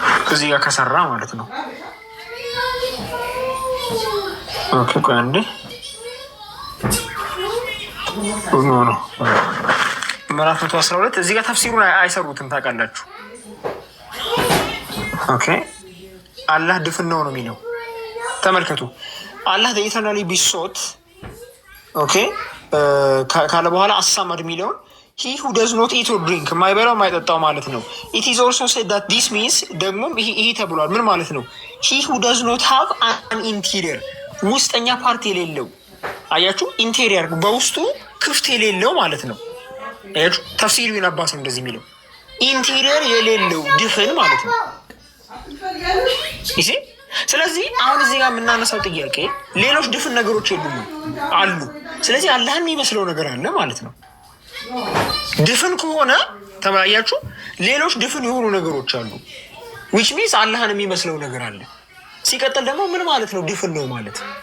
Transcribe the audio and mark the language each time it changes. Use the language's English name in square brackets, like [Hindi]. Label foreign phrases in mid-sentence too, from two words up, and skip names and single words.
[Amharic] እዚህ ጋር ከሰራ ማለት ነው። ኦኬ ቆይ አንዴ ነው ምዕራፍ 112 እዚህ ጋር ተፍሲሩን አይሰሩትም ታውቃላችሁ። ኦኬ አላህ ድፍን ነው የሚለው ተመልከቱ። አላህ [English] eternally besought [Amharic] ኦኬ ካለ በኋላ አሳመድ የሚለውን [English] he who does not eat or drink [Amharic] የማይበላው የማይጠጣው ማለት ነው። [English] it is also said that this means [Amharic] ደግሞ ይሄ ተብሏል። ምን ማለት ነው? [English] he who does not have an interior [Amharic] ውስጠኛ ፓርት የሌለው አያችሁ፣ ኢንቴሪየር በውስጡ ክፍት የሌለው ማለት ነው። አያችሁ ተፍሲሩ ይነባስ እንደዚህ የሚለው ኢንቴሪየር የሌለው ድፍን ማለት ነው። ይሄ ስለዚህ አሁን እዚህ ጋር የምናነሳው ጥያቄ ሌሎች ድፍን ነገሮች የሉም አሉ። ስለዚህ አላህን የሚመስለው ነገር አለ ማለት ነው። ድፍን ከሆነ ተባያችሁ ሌሎች ድፍን የሆኑ ነገሮች አሉ። [English] which means [Amharic] አላህን የሚመስለው ነገር አለ። ሲቀጥል ደግሞ ምን ማለት ነው ድፍን ነው ማለት?